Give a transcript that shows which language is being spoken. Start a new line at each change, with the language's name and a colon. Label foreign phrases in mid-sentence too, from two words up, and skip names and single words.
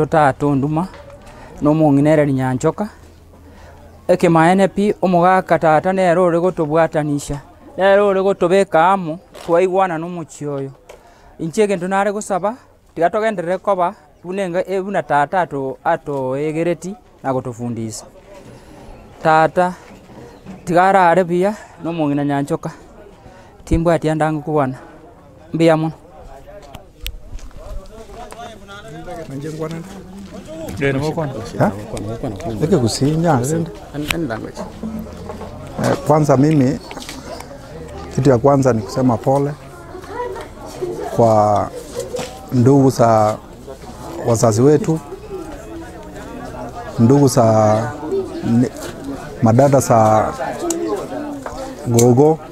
Gusii: tatu nduma no munginere Nyanchoka eke maene pi omuga katata nero ore gotobwatanisha nero ore gotobeka amo twaigwana no muchioyo inchege ndonare gusaba tigatogenderere koba bunenga ebuna tata ato egereti na gotofundisa tata tigara are bia no mungina Nyanchoka timbu ati andangu kubwana mbia muno
Swahili: Kwanza mimi kitu ya kwanza ni kusema pole kwa ndugu za wazazi wetu, ndugu za madada za gogo.